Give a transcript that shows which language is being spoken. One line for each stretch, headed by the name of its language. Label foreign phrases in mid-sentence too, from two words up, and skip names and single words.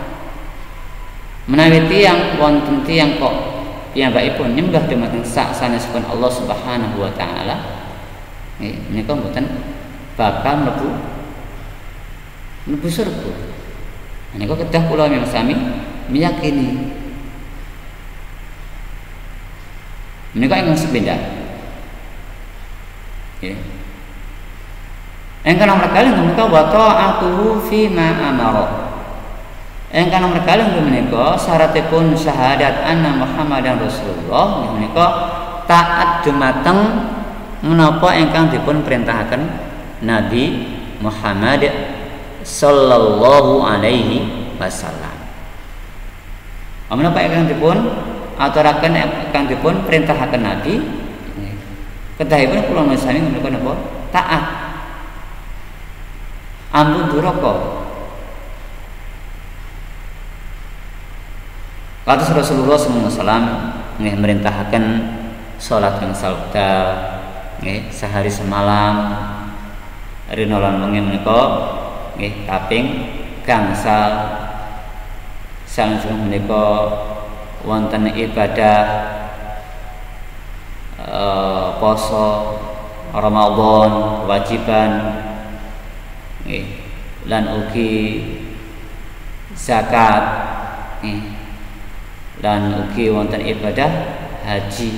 Javanese: Menawi tiang wonten tiang kok piyambakipun nyembah dumateng sak sanesipun
Arabic: Allah Subhanahu wa taala,
Javanese: menika mboten bakal mlebu surga. Menika kedah kula sami meyakini. Menika ingkang sepindah. Engkang nomor kalih menika
Arabic: wa ta'atuhu fi ma amara.
Javanese: Engkang nomor kalih menika syaratipun syahadat
Arabic: anna Muhammadan Rasulullah
Javanese: menika taat dumateng menapa ingkang dipun perintahaken Nabi Muhammad
Arabic: sallallahu alaihi wasallam.
Javanese: Menapa ingkang dipun aturaken ingkang dipun perintahaken Nabi kedahipun kula sami menika napa taat ampun duraka. Kados Rasulullah
Arabic: sallallahu alaihi wasallam
Javanese: nggih merintahaken salat yang sauda nggih
Indonesian: sehari semalam
Javanese: rina lan wengi menika nggih kaping gangsal. Salajengipun menika wonten ibadah poso Ramadan kewajiban nggih lan ugi zakat nggih lan ugi wonten ibadah haji.